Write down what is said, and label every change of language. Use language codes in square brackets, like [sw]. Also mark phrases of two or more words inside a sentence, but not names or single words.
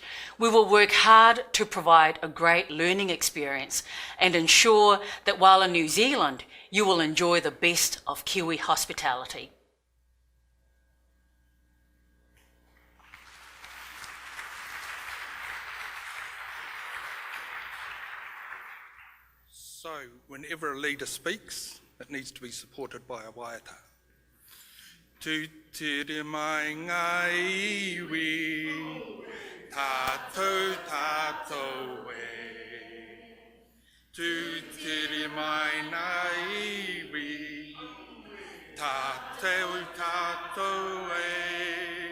[en] We will work hard to provide a great learning experience and ensure that while in New Zealand, you will enjoy the best of Kiwi hospitality. So, whenever a leader speaks, it needs to be supported by a waiata. [mi] Tu tere mai ngā iwi, tātou tātou e. Tu tere mai ngā iwi, tātou tātou e.